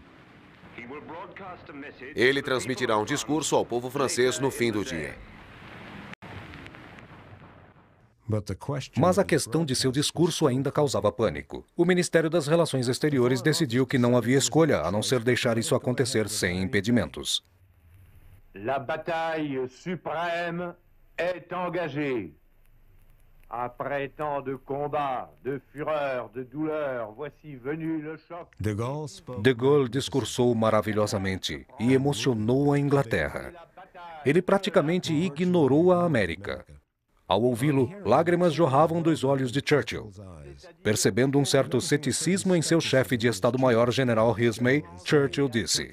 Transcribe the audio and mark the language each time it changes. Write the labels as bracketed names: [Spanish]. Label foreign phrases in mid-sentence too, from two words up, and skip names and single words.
[Portuguese] Ele transmitirá um discurso ao povo francês no fim do dia. Mas a questão de seu discurso ainda causava pânico. O Ministério das Relações Exteriores decidiu que não havia escolha a não ser deixar isso acontecer sem impedimentos. [French] La bataille suprême est engagée. Après tant de combats, de fureur, de douleur, voici venu le choc. [Portuguese] De Gaulle discursou maravilhosamente e emocionou a Inglaterra. Ele praticamente ignorou a América. Ao ouvi-lo, lágrimas jorravam dos olhos de Churchill. Percebendo um certo ceticismo em seu chefe de Estado-Maior, General Rismay, Churchill disse: